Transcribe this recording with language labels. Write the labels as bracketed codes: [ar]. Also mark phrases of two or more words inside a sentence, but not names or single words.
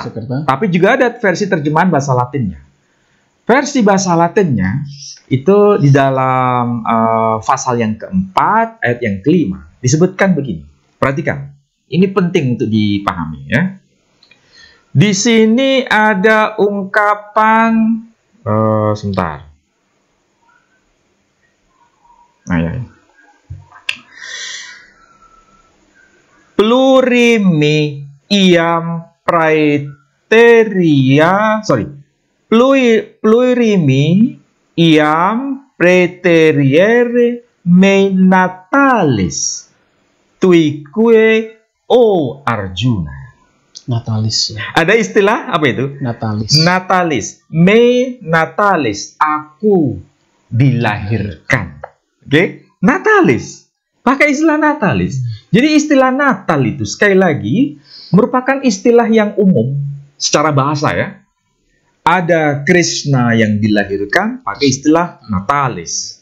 [id] Tapi juga ada versi terjemahan bahasa Latinnya. Versi bahasa Latinnya itu di dalam pasal yang keempat, ayat yang kelima, disebutkan begini. Perhatikan, ini penting untuk dipahami ya. Di sini ada ungkapan, sebentar. [la] Plurimi iam praeteria, plurimi iam praeteriere me natalis tuique o Arjuna. [id] Natalis ya. Ada istilah apa itu? Natalis. [la] Natalis. Me natalis. [id] Aku dilahirkan. Oke? Natalis. Pakai istilah natalis. Jadi istilah Natal itu sekali lagi merupakan istilah yang umum secara bahasa ya. Ada Krishna yang dilahirkan pakai istilah natalis.